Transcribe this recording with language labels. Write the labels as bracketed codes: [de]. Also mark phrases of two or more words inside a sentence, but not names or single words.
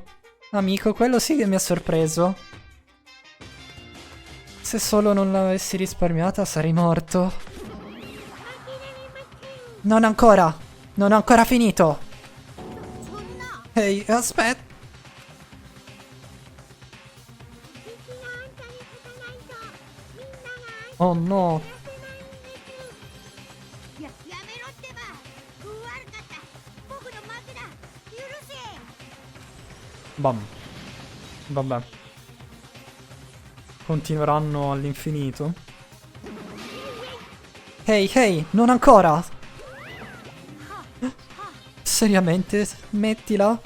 [it] Amico, quello sì che mi ha sorpreso. Se solo non l'avessi risparmiata sarei morto. Non ancora. Non ho ancora finito. Ehi, aspetta. Oh no. [ja] やめろってば。悪かった。僕の負けだ。許せ。 [it] Bam. Vabbè. Continueranno all'infinito. Ehi, ehi, non ancora. Seriamente, smettila.